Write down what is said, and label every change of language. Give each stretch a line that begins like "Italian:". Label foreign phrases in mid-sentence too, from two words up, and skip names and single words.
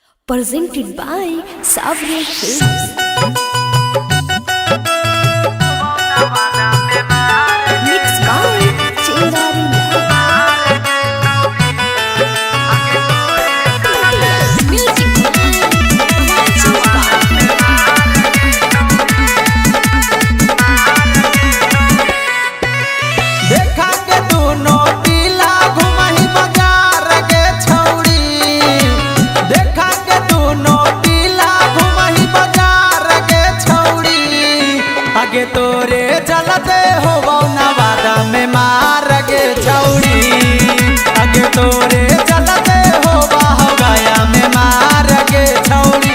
English: presented by Savre Films. Mixed by Chingari Lal. Music
Magahi: देखा के दोनों पीला घुमही बाजार के छौड़ी, देखा के दोनों पीला घुमही बाजार के छौड़ी, आगे तोरे चलते हो नवादा में मार के छौड़ी, आगे तोरे चलते हो गया में मार के छौड़ी।